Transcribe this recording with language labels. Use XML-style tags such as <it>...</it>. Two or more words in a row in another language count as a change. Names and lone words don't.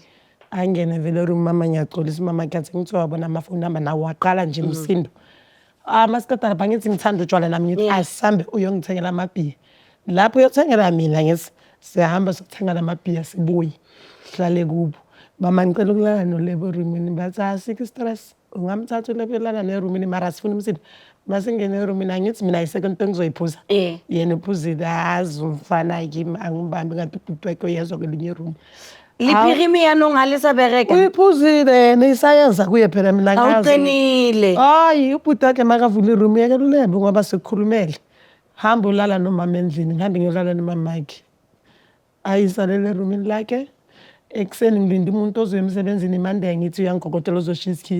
<zu>angene vele room mama ngiyaxolisa mama kathi ngithi wabona amafoni namba nawo waqala nje umsindo masikade bangithi ngithanda utshwala nami ngithi asihambe uyongithengela amabhiya lapho uyothengela mina ngithi sihamba sokuthenga lamabhiya sibuye sihlale kubo mama ngicela ukulala nolebo roomini bathi asikho stress ungamthatha ulephelana nerumini mara sifuna umsindo masingene erumini angithi mina i-second into engizoyiphuza yena uphuzile azi umfana kimi angibambi ngathi ubhuti wakhe uyezwa kwelinye room</zu> <st>Liphirimi yanong halisa bereka.</st> <zu>Uyiphuzile nesayenza kuye phela mina ngazi. Awuqinile. Hayi ubhuti wakhe makavula iroom yake lulembe ngoba sekukhulumele. Hamba ulala nomama endlini, ngihambe ngiyolala nomama wakhe. Ayisalele roomini lakhe. Ekseni ngilinde umuntu ozoya emsebenzini imande ngithi uyangigogotela uzoshiya isikhiya.</zu>